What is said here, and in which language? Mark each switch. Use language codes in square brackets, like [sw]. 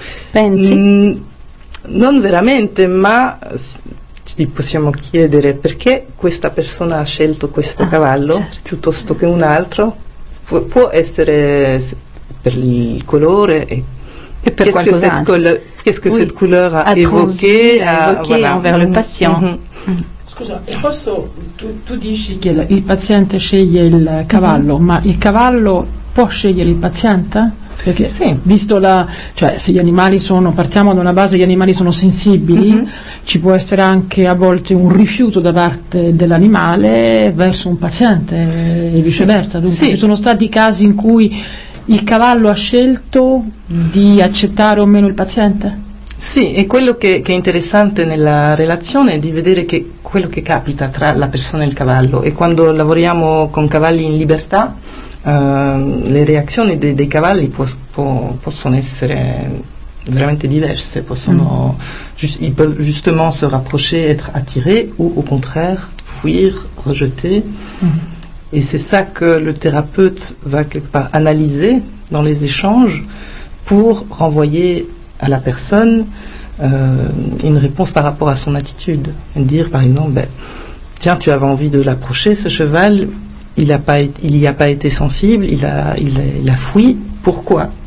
[it] Pensi? Non veramente, ma ci possiamo chiedere perché questa persona ha scelto questo cavallo, certo, piuttosto che un altro. Può essere per il colore e per qualcos'altro. [fr] Qu'est-ce que cette couleur a évoqué envers le patient? [it] Scusa, posso, tu dici che il paziente sceglie il cavallo, ma il cavallo può scegliere il paziente? Perché sì. Visto se gli animali sono, partiamo da una base, gli animali sono sensibili, ci può essere anche a volte un rifiuto da parte dell'animale verso un paziente e viceversa. Dunque, sì. Ci sono stati casi in cui il cavallo ha scelto di accettare o meno il paziente? Sì, e quello che è interessante nella relazione è di vedere che quello che capita tra la persona e il cavallo, e quando lavoriamo con cavalli in libertà, le reazioni dei cavalli possono essere veramente diverse, possono [fr] justement se rapprocher, être attirés, ou au contraire fuir, rejeter. E c'est ça que le thérapeute va quelque part analyser dans les échanges pour renvoyer à la personne une réponse par rapport à son attitude. Dire par exemple, tiens, tu avais envie de l'approcher, ce cheval, il n'y a pas été sensible, il a fui, pourquoi?